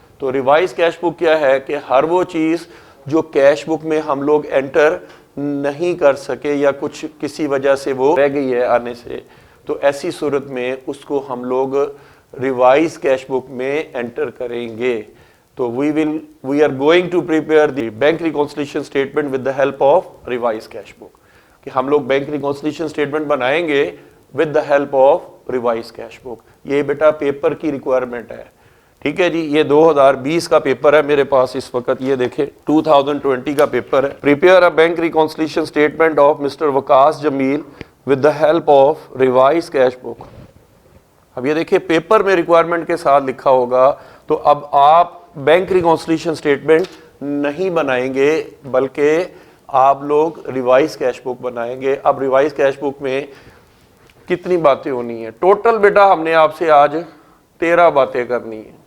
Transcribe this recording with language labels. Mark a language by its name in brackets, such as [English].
[Urdu] تو revise cash book کیا ہے کہ ہر وہ چیز جو کیش بک میں ہم لوگ انٹر نہیں کر سکے یا کچھ کسی وجہ سے وہ رہ گئی ہے آنے سے، تو ایسی صورت میں اس کو ہم لوگ ریوائز کیش بک میں انٹر کریں گے. تو [English] we are going to prepare the bank reconciliation statement with the help of revised cash book. [Urdu] کہ ہم لوگ بینک ریکونسلیشن اسٹیٹمنٹ بنائیں گے [English] with the help of revised cash book. [Urdu] یہ بیٹا پیپر کی ریکوائرمنٹ ہے. ٹھیک ہے جی، یہ 2020 کا پیپر ہے میرے پاس اس وقت. یہ دیکھیں 2020 کا پیپر ہے. [English] Prepare a bank reconciliation statement of Mr. Waqas Jameel with the help of revised cash book. [Urdu] اب یہ دیکھیں پیپر میں ریکوائرمنٹ کے ساتھ لکھا ہوگا. تو اب آپ بینک ریکونسلیشن اسٹیٹمنٹ نہیں بنائیں گے بلکہ آپ لوگ ریوائز کیش بک بنائیں گے. اب ریوائز کیش بک میں کتنی باتیں ہونی ہیں؟ ٹوٹل بیٹا ہم نے آپ سے آج 13 باتیں کرنی ہیں.